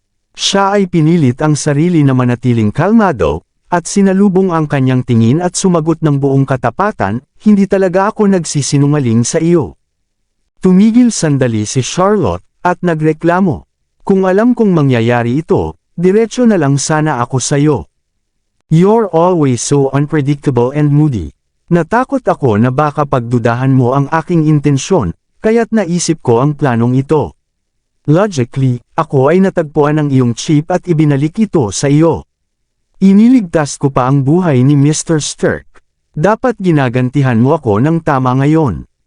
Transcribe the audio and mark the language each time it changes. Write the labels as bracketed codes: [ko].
[tl] Siya ay pinilit ang sarili na manatiling kalmado, at sinalubong ang kanyang tingin at sumagot ng buong katapatan, hindi talaga ako nagsisinungaling sa iyo. Tumigil sandali si Charlotte, at nagreklamo. Kung alam kong mangyayari ito, diretso na lang sana ako sayo. [en] You're always so unpredictable and moody. [tl] Natakot ako na baka pagdudahan mo ang aking intensyon, kaya't naisip ko ang planong ito. Logically, ako ay natagpuan ng iyong chip at ibinalik ito sa iyo. Iniligtas ko pa ang buhay ni Mr. Stirk. Dapat ginagantihan mo ako ng tama ngayon.